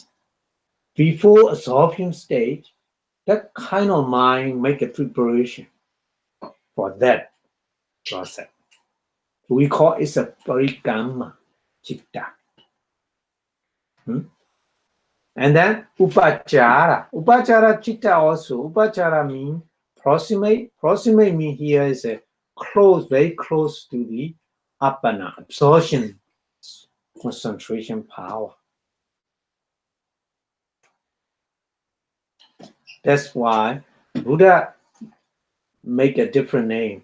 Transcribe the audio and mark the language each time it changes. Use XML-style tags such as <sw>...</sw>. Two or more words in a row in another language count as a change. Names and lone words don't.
<en>Before absorption stage, that kind of mind make a preparation for that process. We call it a</en> <pi>parikamma chitta.</pi> <en>And then upachara.</en> <pi>Upachara chitta</pi> <en>also. Upachara means proximate. Proximate means here is a close, very close to the appana, absorption, concentration power. That's why Buddha make a different name.</en>